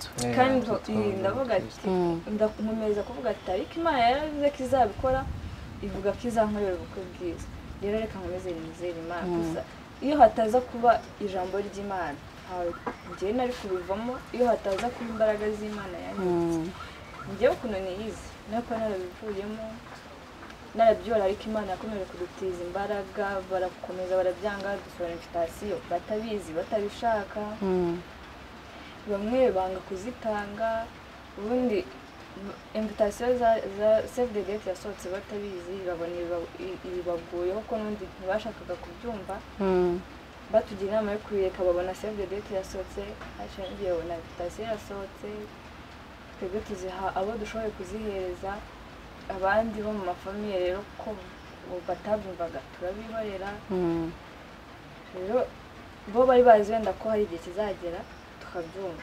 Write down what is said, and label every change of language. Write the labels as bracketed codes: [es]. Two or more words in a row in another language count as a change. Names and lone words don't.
[rw] kandi ndavuga ati ndakomeza kuvuga ati ariko Imana yaravuze ko izabikora ivuga ko izankorera ubukwe bwiza rero reka nkomeze nizere Imana gusa iyo hataza kuba ijambo ry'Imana njye nari kubivamo iyo hataza kuba imbaraga z'Imana yanyuze njyewe ukuntu niyizi nako narabivuyemo narabyora ariko Imana yakomeje kudutiza imbaraga barakomeza barabyanga dusubira invitation batabizi batabishaka bamwe banga kuzitanga ubundi invitation za [en] save the date [rw] yasohotse batabizi babona ibibagoyeho ko n'undi ntibashakaga kubyumva batugira inama yo kubireka babona [en] save the date [rw] yasohotse hashingiye na invitation yasohotse twebwe tuziha abo dushoboye kuzihereza abandi bo mu mafamiye rero ko batabyumvaga turabihorera rero bo bari bazi wenda ko hari igihe kizagera tukabyumva